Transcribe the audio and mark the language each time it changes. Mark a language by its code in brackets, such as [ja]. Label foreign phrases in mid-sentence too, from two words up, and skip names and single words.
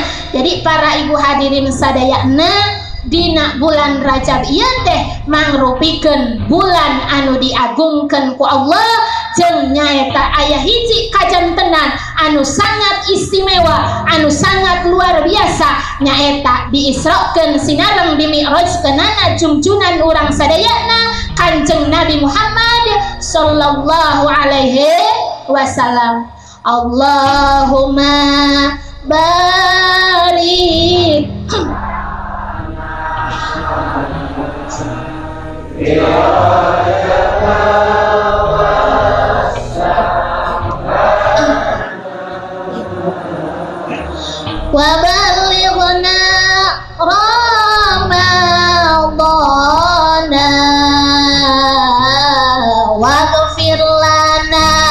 [su] Jadi para ibu hadirin sadayana, dina bulan Rajab ieu teh mangrupikeun bulan anu diagungkeun ku Allah, jeung nyaeta aya hiji kajantenan anu [id] sangat istimewa, [su] anu [id] sangat luar biasa, [su] nyaeta diisrokeun sinareng dimi'rajkeunana junjunan urang sadayana Kanjeng Nabi Muhammad [ar] صلى الله عليه وسلم. اللهم بارك وبلغنا رمضان واغفر لنا